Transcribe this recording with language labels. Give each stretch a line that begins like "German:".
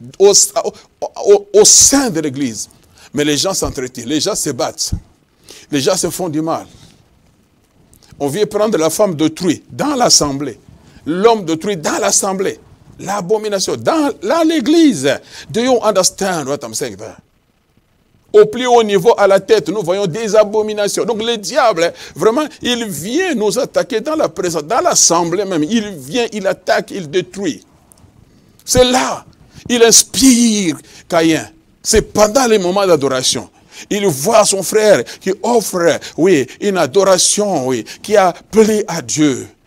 French: Au sein de l'église. Mais les gens s'entretuent, les gens se battent. Les gens se font du mal. On vient prendre la femme d'autrui dans l'assemblée. L'homme d'autrui dans l'assemblée. L'abomination dans l'église.
English: Do you understand what I'm saying there?
French: Au plus haut niveau, à la tête, nous voyons des abominations. Donc le diable, vraiment, il vient nous attaquer dans la présence, dans l'assemblée même. Il vient, il attaque, il détruit. C'est là, il inspire Caïn. C'est pendant les moments d'adoration. Il voit son frère qui offre, oui, une adoration, oui, qui a plu à Dieu.